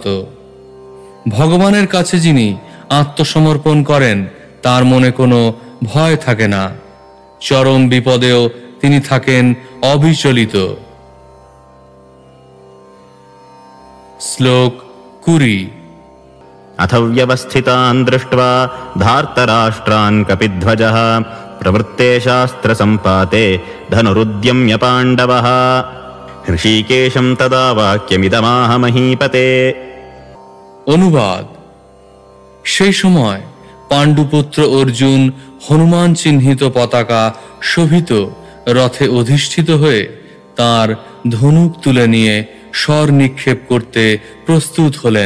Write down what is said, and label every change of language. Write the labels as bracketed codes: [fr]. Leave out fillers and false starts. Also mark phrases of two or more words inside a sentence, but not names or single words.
[bn] ভগবানের কাছে যিনি আত্মসমর্পণ করেন, তার মনে কোনো ভয় থাকে না। চরম বিপদেও তিনি থাকেন অবিচলিত। শ্লোক 20। [sa] अथ व्यवस्थितान् दृष्ट्वा धार्तराष्ट्रान् कपिध्वजः प्रवृत्ते शास्त्रसम्पाते धनुरुद्यम्य पाण्डवः ऋषिकेशं तदा वाक्यमिदमाह महीपते। [bn] অনুবাদ। সেই সময় পাণ্ডুপুত্র অর্জুন হনুমান চিহ্নিত পতাকা শোভিত রথে অধিষ্ঠিত হয়ে তার ধনুক তুলে নিয়ে স্বর নিক্ষেপ করতে প্রস্তুত হলেন।